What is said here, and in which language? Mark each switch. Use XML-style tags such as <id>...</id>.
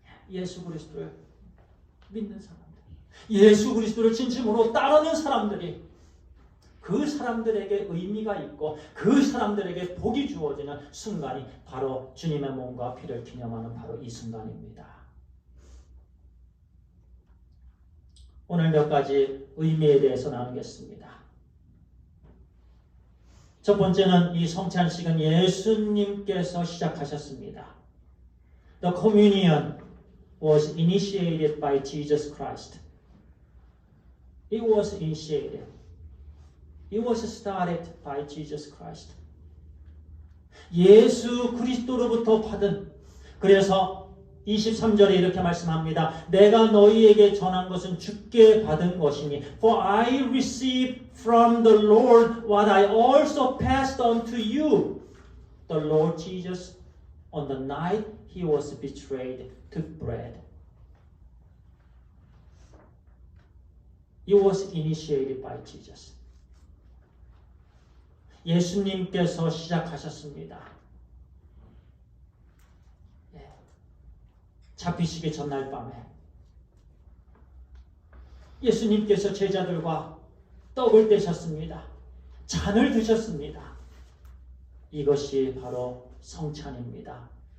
<ko>예수 그리스도를 믿는 사람들, 예수 그리스도를 진심으로 따르는 사람들이 그 사람들에게 의미가 있고 그 사람들에게 복이 주어지는 순간이 바로 주님의 몸과 피를 기념하는 바로 이 순간입니다. 오늘 몇 가지 의미에 대해서 나누겠습니다. 첫 번째는 이 성찬식은 예수님께서 시작하셨습니다.</ko> <en>The communion was initiated by Jesus Christ. It was initiated. It was started by Jesus Christ.</en> <ko>예수 그리스도로부터 받은, 그래서 23절에 이렇게 말씀합니다. 내가 너희에게 전한 것은 주께 받은 것이니</ko> <en>For I received from the Lord what I also passed on to you. The Lord Jesus, on the night he was betrayed, took bread. It was initiated by Jesus.</en> <ko>예수님께서 시작하셨습니다. 잡히시기 전날 밤에 예수님께서 제자들과 떡을 떼셨습니다. 잔을 드셨습니다. 이것이 바로 성찬입니다.</ko>